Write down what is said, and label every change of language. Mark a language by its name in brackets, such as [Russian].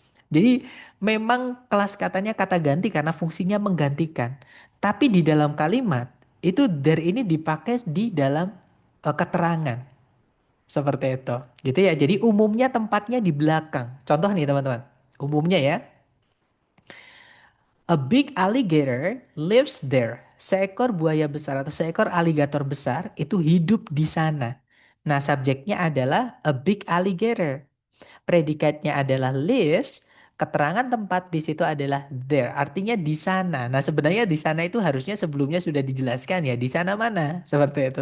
[Indonesian] Jadi memang kelas katanya kata ganti karena fungsinya menggantikan. Tapi di dalam kalimat itu there ini dipakai di dalam keterangan. Seperti itu. Gitu ya. Jadi umumnya tempatnya di belakang. Contoh nih teman-teman. Umumnya ya. [English] A big alligator lives there. [Indonesian] Seekor buaya besar atau seekor aligator besar itu hidup di sana. Nah, subjeknya adalah [English] a big alligator. [Indonesian] Predikatnya adalah lives. Keterangan tempat di situ adalah there. Artinya di sana. Nah, sebenarnya di sana itu harusnya sebelumnya sudah dijelaskan ya. Di sana mana? Seperti itu.